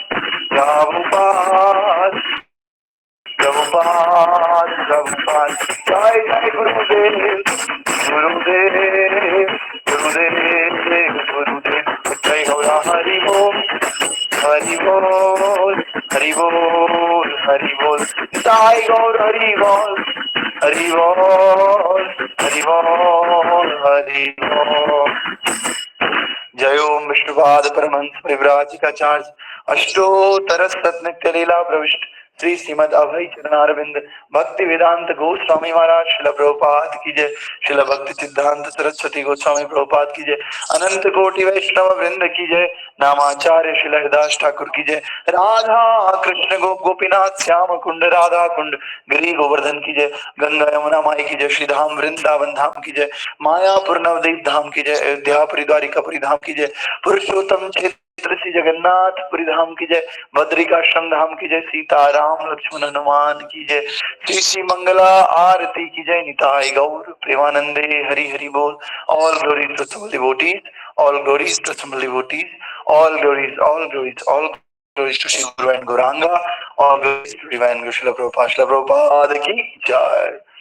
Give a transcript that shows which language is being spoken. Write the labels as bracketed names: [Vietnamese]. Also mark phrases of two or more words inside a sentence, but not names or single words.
[Hindi] जय जय गुरुदेव जय गौरा हरि बोल हरि बोल हरि बोल हरि बोल जय गौर हरि बोल हरि बोल हरि बोल हरि बोल जय ओम विष्णुपाद परमहंस परिव्राजकाचार्य अष्टोत्तर सतनित्य लीला प्रविष्ट श्री श्रीमद अभय चरणारविंद भक्ति वेदांत गोस्वामी महाराज शिल प्रभुपाद की जय शिल भक्ति सिद्धांत सरस्वती गोस्वामी प्रभुपाद की जय अनंत कोटि वैष्णव वृंद की जय नामाचार्य शिल हरिदास ठाकुर की जय राधा कृष्ण गोपीनाथ श्याम कुंड राधा कुंड गिरी गोवर्धन की जय गंगा यमुना माई की जय श्री धाम वृंदावन धाम की जय मायापुर नवदीप धाम की जय अयोध्यापुरी द्वारिकापुरी धाम की जय पुरुषोत्तम क्षेत्र श्री जगन्नाथपुरी धाम की जय बद्रिकाश्रम धाम की जय सीताराम लक्ष्मण हनुमान की जय श्री श्री मंगला आरती की जय निताय गौर प्रेमानंदे हरि हरि बोल [English] all glories to assembled devotees all glories to assembled devotees all glories to Sri Guru and Gauranga all glories to divine guru [Hindi] श्रील प्रभुपाद की जय।